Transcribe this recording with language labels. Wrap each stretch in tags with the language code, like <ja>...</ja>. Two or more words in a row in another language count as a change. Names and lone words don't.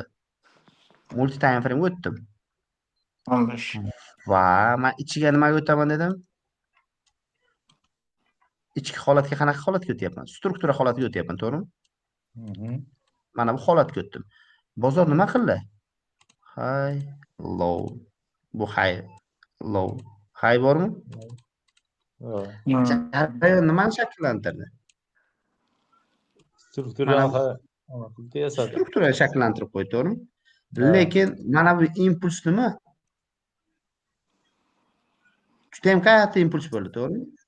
<en>Multi time frame o'tdim.</en> <uz>15. Va men ichiga nimaga o'taman dedim? Ichki holatga qanaqa holatga o'tyapman? Struktura holatiga o'tyapman, to'g'rimi? Mana bu holatga o'tdim. Bozor nima qildi?</uz> <en>High, low. Bu high, low.</en> <uz>High bormi? Jarayon nimani shakllantirdi? Struktura shakllantirib qo'ydi, to'g'rimi? Lekin mana bu impuls nima? Juda ham katta impuls bo'ldi, to'g'rimi?</uz>